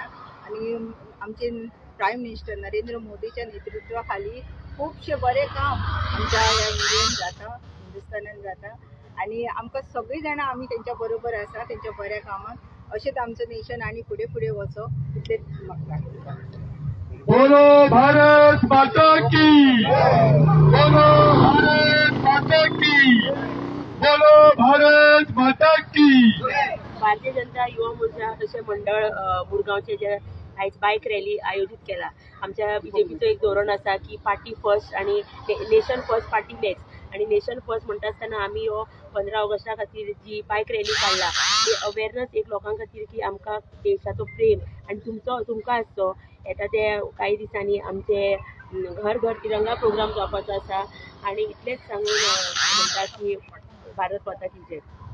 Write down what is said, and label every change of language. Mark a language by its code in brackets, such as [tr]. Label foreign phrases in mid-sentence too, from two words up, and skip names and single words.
[kok] आनी आमचे [en] prime minister [kok] नरेंद्र मोदीच्या नेतृत्वा खाली खूबशे बरें काम आमच्या ह्या इंडियेन जाता हिंदुस्थानान जाता आनी आमकां सगळीं जाणां आमी तेंच्या बरोबर आसा तेंच्या बऱ्या कामाक। अशेंच आमचो नेशन आनी फुडें फुडें वचो इतलेंच म्हाका। [hi] बोलो भारत माता की, बोलो भारत माता की, बोलो भारत माता की। [kok] भारतीय जनता युवा मोर्चा तशें मंडळ मुरगांवचे जे आयज [en] bike rally [kok] आयोजित केला। आमच्या बीजेपीचो एक धोरण आसा की [en] party first [kok] आणि [en] nation first party next [kok] आणि [en] nation first [kok] म्हणटा आसतना आमी हो 15 ऑगस्टा खातीर जी [en] bike rally [kok] काडला ती अवेरनस एक लोकां खातीर की आमकां देशाचो प्रेम आणि तुमकां आसचो येता ते काही दिसांनी आमचे घर घर तिरंगा प्रोग्राम जावपाचो आसा आणि इतलेंच सांगून म्हणटा की [hi] भारत माता की जय।